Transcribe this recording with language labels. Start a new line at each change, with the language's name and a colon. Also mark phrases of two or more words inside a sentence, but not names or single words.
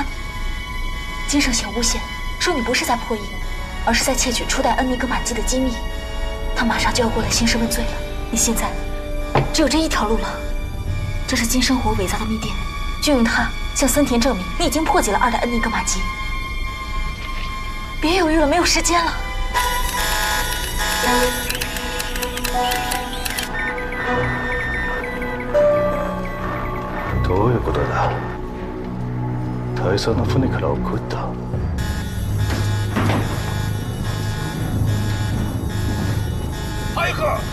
Chinese: 金圣贤诬陷，说你不是在破译，而是在窃取初代恩尼格玛机的机密。他马上就要过来兴师问罪了。你现在只有这一条路了。这是金生活伪造的密电，就用它向森田证明你已经破解了二代恩尼格玛机。别犹豫了，没有时间了。
Japanese: どういうことだ。大佐の船から送った。早く。